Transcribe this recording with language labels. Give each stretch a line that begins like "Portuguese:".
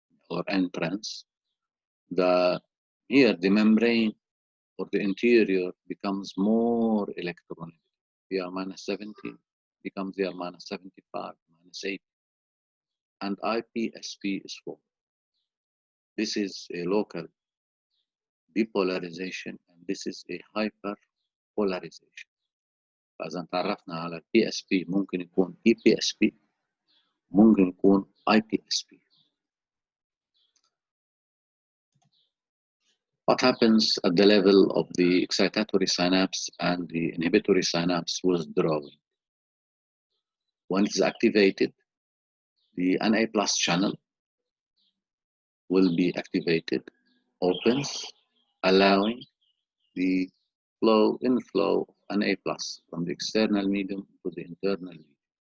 English: or entrance, here the membrane or the interior becomes more electronegative. VR minus 70 becomes VR minus 75, minus 80, and IPSP is 4. This is a local depolarization, and this is a hyperpolarization.
Arabic: فإذا تعرفنا على PSP ممكن يكون EPSP، ممكن يكون IPSP.
English: What happens at the level of the excitatory synapse and the inhibitory synapse withdrawing? When it is activated, the Na plus channel will be activated, opens, allowing the inflow of Na plus from the external medium to the internal medium.